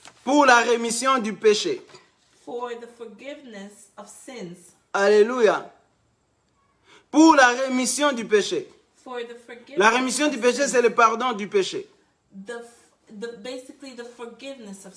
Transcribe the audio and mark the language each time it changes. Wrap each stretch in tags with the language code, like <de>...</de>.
<fr>pour la rémission du péché.</fr> <en>for the forgiveness of sins,</en> <fr>Alléluia. Pour la rémission du péché.</fr> <en>for the forgiveness.</en> <fr>La rémission du</fr> <en>of</en> <fr>péché,</fr> <en>sins.</en> <fr>c'est le pardon du péché.</fr> <en>Basically the forgiveness of</en>